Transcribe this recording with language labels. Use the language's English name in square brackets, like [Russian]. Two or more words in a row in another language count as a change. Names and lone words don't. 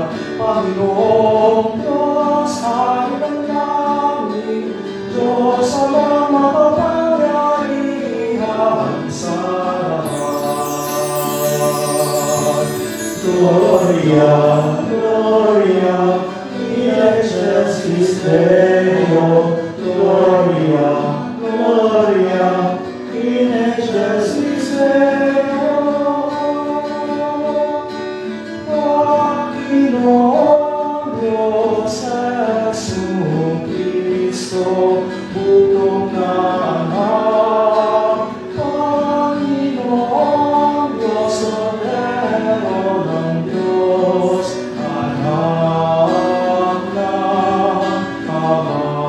[Filipino] Panginoong Diyos, Haring namin, Diyos amang makapangyarihan sa lahat. [Latin] Gloria, Gloria in excelsis Deo. Gloria, Gloria in excelsis Deo. [Filipino] Panginoon Diyos Jesucristo, butong na anak. Panginoon Diyos, Cordero ng Diyos, anak ng Ama.